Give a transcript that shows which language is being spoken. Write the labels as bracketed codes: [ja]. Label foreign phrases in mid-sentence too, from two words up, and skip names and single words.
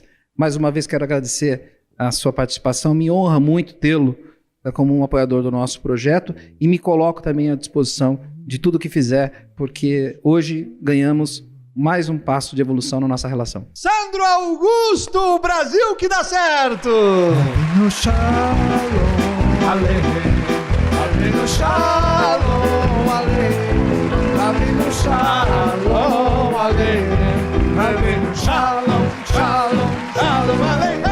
[pt] Mais uma vez quero agradecer a sua participação, me honra muito tê-lo como um apoiador do nosso projeto e me coloco também à disposição de tudo que fizer, porque hoje ganhamos mais um passo de evolução na nossa relação. Sandro Augusto, Brasil que dá certo! [he] עלינו שלום, עלינו שלום, עלינו שלום, עלינו שלום, שלום, שלום,